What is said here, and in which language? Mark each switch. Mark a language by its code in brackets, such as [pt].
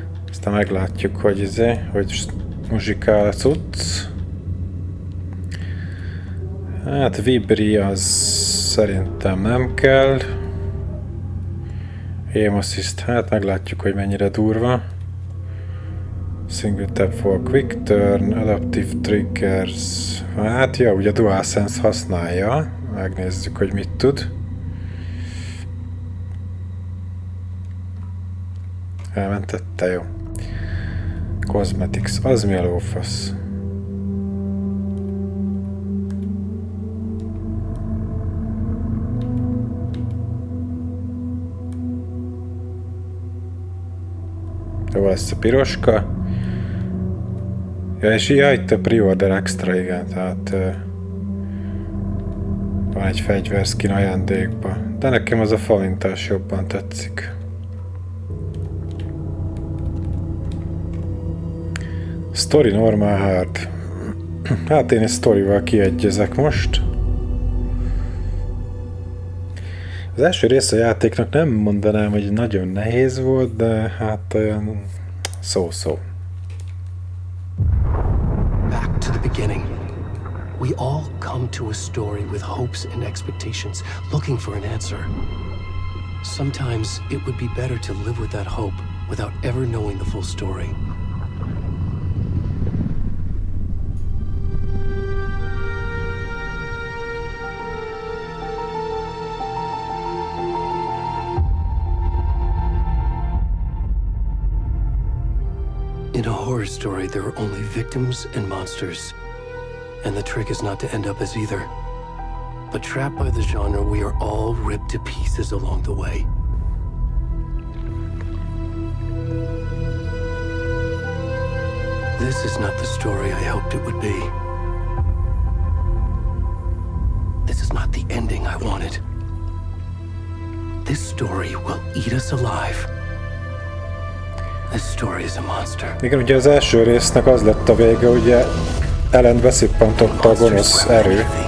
[hu] Aztán meglátjuk, hogy muzsikál a cucc. Hát vibri az szerintem nem kell. Aim assist, hát meglátjuk, hogy mennyire durva. [en] Single tap for quick turn, adaptive triggers. [hu] Hát ja, ugye DualSense használja. Megnézzük, hogy mit tud. Elmentette, jó. Cosmetics, az mi a lófasz? Jó lesz a piroska. Ja, és itt a pre-order extra, igen, tehát van egy fegyverskin ajándékba. De nekem az a falintás jobban tetszik. [en] Story normal hard. [hu] Hát én egy sztorival kiegyezek most. Az első rész a játéknak nem mondanám, hogy nagyon nehéz volt, de hát olyan szó-szó. [en] Back to the beginning. We all come to a story with hopes and expectations, looking for an answer. Sometimes it would be better to live with that hope without ever knowing the full story. In a horror story, there are only victims and monsters. And the trick is not to end up as either. But trapped by the genre, we are all ripped to pieces along the way. This is not the story I hoped it would be. This is not the ending I wanted. This story will eat us alive. This story is a monster. [hu] Igen, ugye az első résznek az lett a vége, ugye Ellent beszippantotta a gonosz erő.